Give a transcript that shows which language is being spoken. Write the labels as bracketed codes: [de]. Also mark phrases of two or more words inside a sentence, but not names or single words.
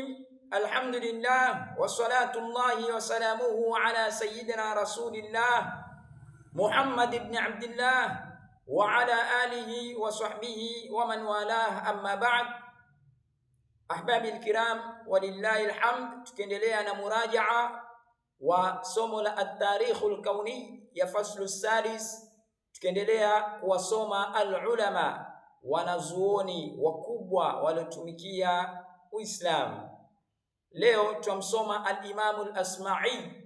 [ar] الحمد لله وصلاة الله وسلامه على سيدنا رسول الله محمد بن عبد الله وعلى آله وصحبه ومن والاه. أما بعد، أحبابي الكرام، ولله الحمد. [sw] tukiendelea na muraja'a wa somo la [ar] التاريخ الكوني [sw] ya [ar] فصل سادس, [sw] tukiendelea kuwasoma al-ulama, wanazuoni wakubwa waliotumikia Uislamu. Leo tumsoma al-Imam al-Asma'i.